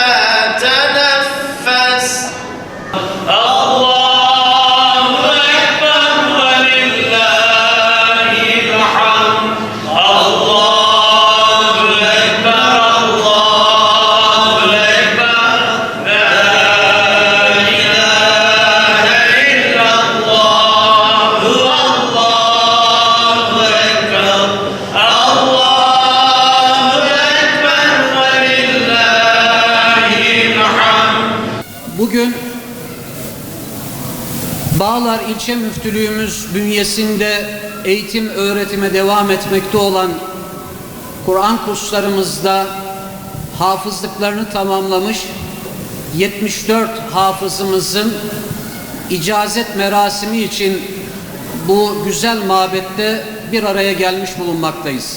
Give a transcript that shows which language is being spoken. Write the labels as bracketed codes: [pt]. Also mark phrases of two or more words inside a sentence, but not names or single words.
[ar] تنفس الله أكبر ولله الحمد الله أكبر الله أكبر لا إله إلا الله الله أكبر الله أكبر ولله الحمد. [tr] Bugün Bağlar İlçe Müftülüğümüz bünyesinde eğitim öğretime devam etmekte olan Kur'an kurslarımızda hafızlıklarını tamamlamış 74 hafızımızın icazet merasimi için bu güzel mabette bir araya gelmiş bulunmaktayız.